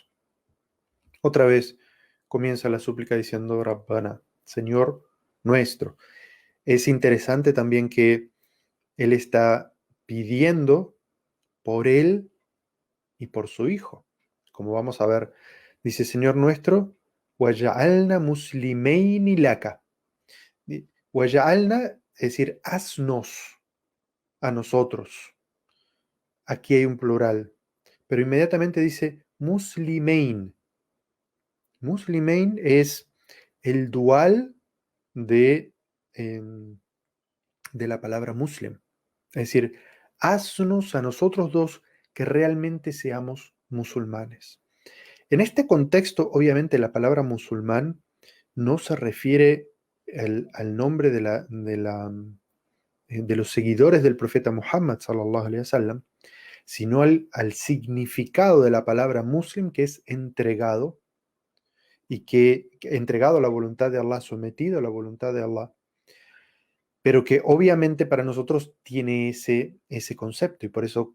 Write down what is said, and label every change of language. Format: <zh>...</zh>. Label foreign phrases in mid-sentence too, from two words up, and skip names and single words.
<es>Otra vez comienza la súplica diciendo Rabbana, Señor nuestro. Es interesante también que él está pidiendo por él y por su hijo. Como vamos a ver, dice Señor nuestro,</es> <ar>واجعلنا مسلمين لك.</ar> <es>Waja'alna, es decir, haznos a nosotros. Aquí hay un plural, pero inmediatamente dice muslimein. Muslimein es el dual de, de la palabra muslim. Es decir, haznos a nosotros dos que realmente seamos musulmanes. En este contexto, obviamente, la palabra musulmán no se refiere al nombre de los seguidores del profeta Muhammad,</es> <ar>صلى الله عليه وسلم,</ar> <es>sino al significado de la palabra muslim, que es entregado, y que entregado a la voluntad de Allah, sometido a la voluntad de Allah, pero que obviamente para nosotros tiene ese concepto, y por eso</es>